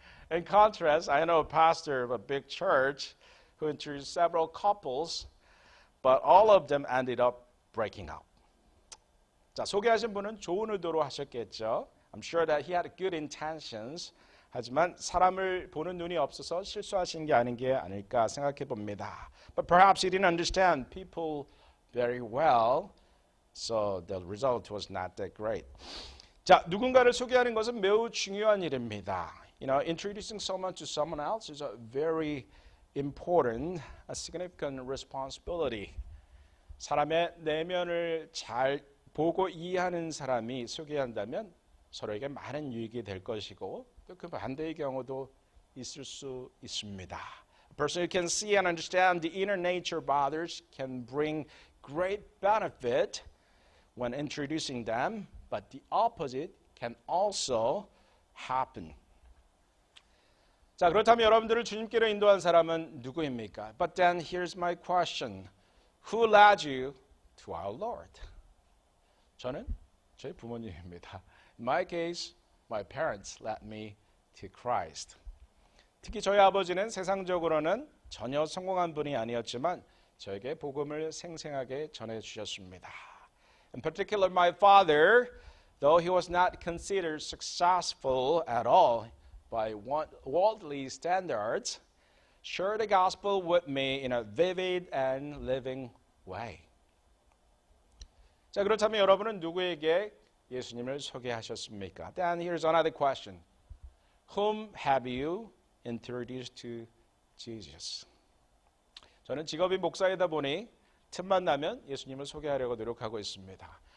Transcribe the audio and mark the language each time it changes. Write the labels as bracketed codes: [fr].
[en] In contrast, I know a pastor of a big church who introduced several couples, but all of them ended up breaking up. [ko] 자, 소개하신 분은 좋은 의도로 하셨겠죠. [en] I'm sure that he had good intentions. [ko] 하지만 사람을 보는 눈이 없어서 실수하신 게 아닐까 생각해 봅니다. [en] But perhaps he didn't understand people very well, so the result was not that great. [ko] 자, 누군가를 소개하는 것은 매우 중요한 일입니다. [en] Introducing someone to someone else is a very important, a significant responsibility. [ko] 사람의 내면을 잘 보고 이해하는 사람이 소개한다면 서로에게 많은 유익이 될 것이고 또 그 반대의 경우도 있을 수 있습니다. [en] A person who can see and understand the inner nature of others can bring great benefit when introducing them, but the opposite can also happen. [ko] 자, 그렇다면 여러분들을 주님께로 인도한 사람은 누구입니까? [en] But then here's my question. Who led you to our Lord? [ko] 저는 저희 부모님입니다. [en] In my case, my parents led me to Christ. [ko] 특히 저희 아버지는 세상적으로는 전혀 성공한 분이 아니었지만 저에게 복음을 생생하게 전해주셨습니다. [en] In particular, my father, though he was not considered successful at all by worldly standards, shared the gospel with me in a vivid and living way. [ko] 자, 그렇다면 여러분은 누구에게 예수님을 소개하셨습니까? [en] Then here's another question. Whom have you introduced to Jesus? [ko] 저는 직업이 목사이다 보니 틈만 나면 예수님을 소개하려고 노력하고 있습니다.